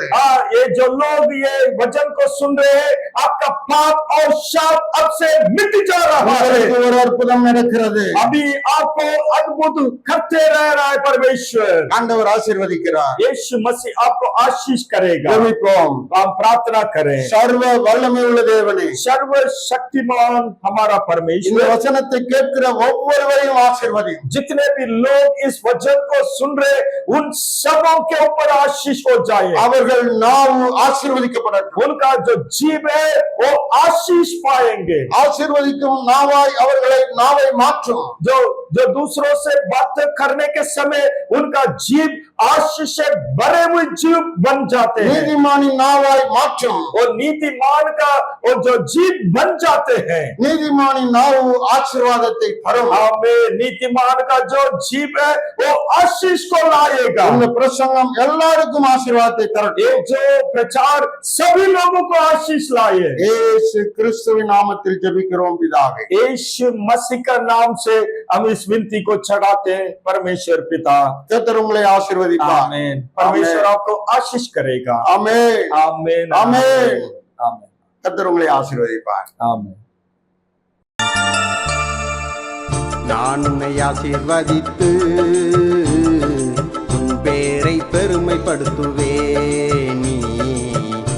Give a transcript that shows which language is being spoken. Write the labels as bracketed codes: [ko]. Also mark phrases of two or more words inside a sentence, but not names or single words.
[hi] ये जो लोग ये वचन को सुन रहे हैं आपका पाप और शाप अब से मिट जा रहा है। [ta] உங்களுக்கு ஒரு அற்புதம் நடக்கிறது. [hi] अभी आपको अद्भुत करते रह रहा है परमेश्वर। [ta] ஆண்டவர் ஆசீர்வதிக்கிறார். [hi] यीशु मसीह आपको आशीष करेगा। [ta] ஜெபிப்போம். [hi] हम प्रार्थना करें। [ta] சர்வ வல்லமை உள்ள தேவனே, [hi] सर्वशक्तिमान हमारा [ta] இந்த [hi] परमेश्वर, [ta] வசனத்தை கேட்கிற ஒவ்வொருவரையும் ஆசீர்வதியும். [hi] जितने भी लोग इस वचन को सुन रहे उन सबों के ऊपर आशीष हो जाए। [ta] அவர்கள் நாவு ஆசீர்வதிக்கப்படட்டும். [hi] उनका जो जीव है वो आशीष पाएंगे। [ta] ஆசீர்வதிக்கும் நாவாய் அவர்களை நாவை மாற்றும். [hi] जो जो दूसरों से बात करने के समय उनका जीव आशीष से भरे हुए जीव बन जाते हैं। [ta] நீதிமானின் நாவாய் மாற்றும். [hi] और नीतिमान का और जो जीव बन जाते हैं। [ta] நீதிமானின் நாவு ஆசீர்வாதத்தை தரும். [hi] हमें नीतिमान का जो जीव है वो आशीष को लाएगा। [ta] இந்த பிரசங்கம் எல்லாருக்கும் ஆசீர்வாதத்தை தரட்டும். [hi] ये जो प्रचार सभी लोगों को आशीष लाए। [ta] இயேசு கிறிஸ்துவின் நாமத்தில் ஜெபிக்கிறோம் பிதாவே. [hi] यीशु मसीह का नाम से हम इस विनती को चढ़ाते हैं परमेश्वर पिता। [ta] கர்த்தர் உங்களை ஆசீர்வதிப்பார். [hi] आमीन। परमेश्वर आपको आशीष करेगा। [ta] ஆமென். [hi] आमीन। [ta] ஆமென். [hi] आमीन। [ta] கர்த்தர் உங்களை ஆசீர்வதிப்பார். [hi] आमीन। [ta] நான் உன்னை ஆசீர்வதித்து உன் பேரை பெருமைப்படுத்துவேன்.